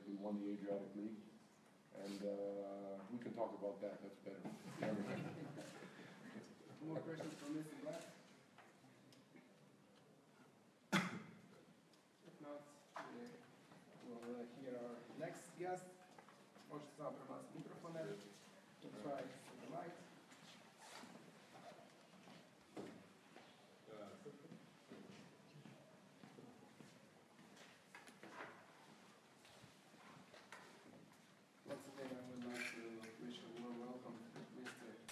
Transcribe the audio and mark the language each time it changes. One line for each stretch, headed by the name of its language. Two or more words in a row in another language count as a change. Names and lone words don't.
English: We won the Adriatic League, and we can talk about that. That's better. More questions from Mr. Black? If not, we'll hear our next guest.
Croatian: Možete samo prebaciti mikrofone.
English: Try the mic. Once again, I would like to wish a warm welcome to Mr.